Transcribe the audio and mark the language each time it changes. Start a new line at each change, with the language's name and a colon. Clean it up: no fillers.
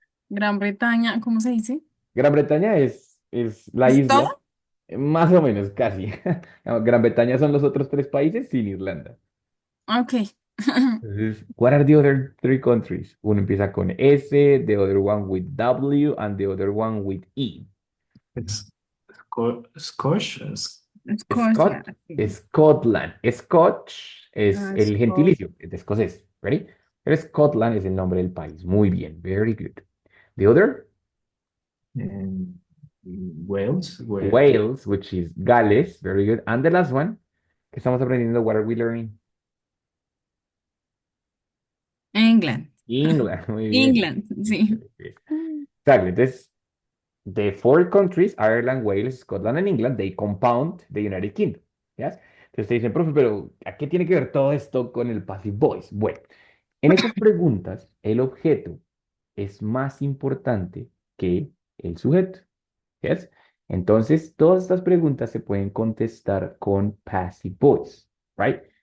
Spanish: Gran Bretaña, ¿cómo se dice? Gran Bretaña es la ¿Es isla, todo? más o menos, casi. No, Gran Bretaña son los otros tres países sin Irlanda. Ok.
English: Entonces, what are the other three countries?
Spanish: Uno empieza con S,
English: the other one with W, and the other one with E.
Spanish: Es Scotch. Escocia. Scott, Scotland. Scotch es el Scotland. gentilicio de escocés, ¿ready? Pero Scotland es el nombre del país. Muy bien,
English: very good. The other? And Wales. Wales, which is Gales, very good. And the last one,
Spanish: que estamos aprendiendo,
English: what are we learning? England.
Spanish: England, muy bien. England, sí.
English: Exactly. Entonces, the four countries, Ireland, Wales, Scotland, and England, they compound the United Kingdom. Yes?
Spanish: Entonces te dicen, profe, pero ¿a qué tiene que ver todo esto con el passive voice? Bueno, en estas preguntas, el objeto es más importante que el sujeto. Yes? Entonces, todas estas preguntas se pueden contestar con passive voice, right?